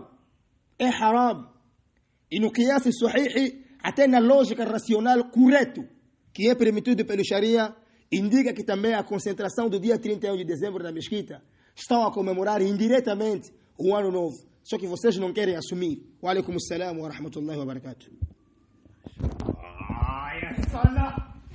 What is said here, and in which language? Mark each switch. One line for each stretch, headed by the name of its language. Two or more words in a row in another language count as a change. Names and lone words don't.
Portuguese: É haram. E no
Arabic: قياس صحيح,
Portuguese: até na lógica racional correto, que é permitido pelo Sharia, indica que também a concentração do dia 31 de dezembro na mesquita estão a comemorar indiretamente o ano novo. Só que vocês não querem assumir.
Arabic: وعليكم السلام ورحمة الله وبركاته.